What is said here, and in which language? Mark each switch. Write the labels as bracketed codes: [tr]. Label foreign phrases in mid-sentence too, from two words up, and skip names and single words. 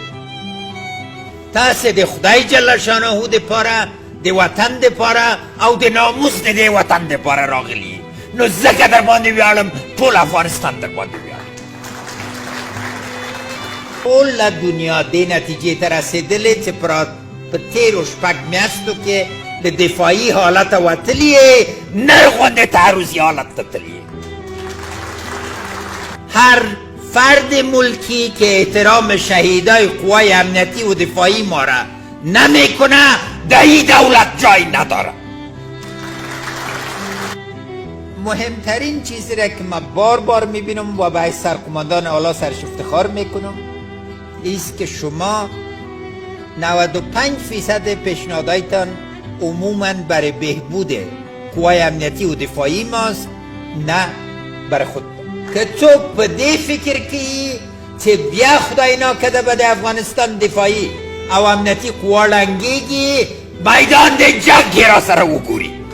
[ps] تاسې د خدای جل شانه دپاره، د وطن دپاره او د ناموس د دې وطن دپاره راغلي، نو ځکه در باندې ویاړم، ټول افغانستان در باندې ویاړم. ټوله دنیا دې نتیجې ته رسېدلې چې په تېرو 6 میاشتو کې د دفاعي حالته وتلي یې، نر غوندې تعرضي حالت ته تلي. [fa] هر فرد ملکی که احترام شهیدای قوای امنیتی و دفاعی ما را نمیکنه در این دولت جای نداره. مهمترین چیزی را که من بار بار میبینم و به سرقماندان اعلی سرش افتخار میکنم ایست که شما 95% پیشنهادایتان عموما برای بهبود قوای امنیتی و دفاعی ماست، نه برای خود. [ps] که څوک په دې فکر کوي چې بیا خدای ناکده به د افغانستان دفاعي او امنیتي قوا ړنګېږي، میدان د جنګ یې را سره وګوري.